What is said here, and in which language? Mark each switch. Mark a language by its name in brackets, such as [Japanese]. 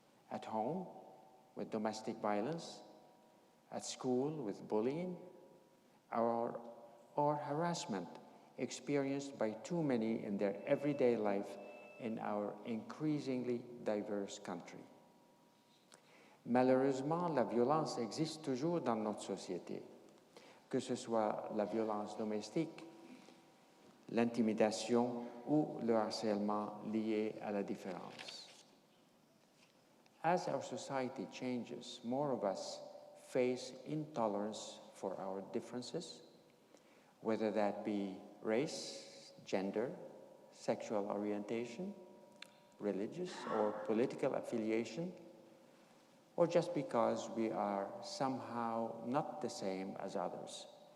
[English] At home, with domestic violence, at school with bullying, or harassment experienced by too many in their everyday life in our increasingly diverse country. [French] Malheureusement, la violence existe toujours dans notre société, que ce soit la violence domestique, l'intimidation ou le harcèlement lié à la différence. [English] As our society changes, more of us face intolerance for our differences, whether that be race, gender, sexual orientation, religious or political affiliation, or just because we are somehow not the same as others.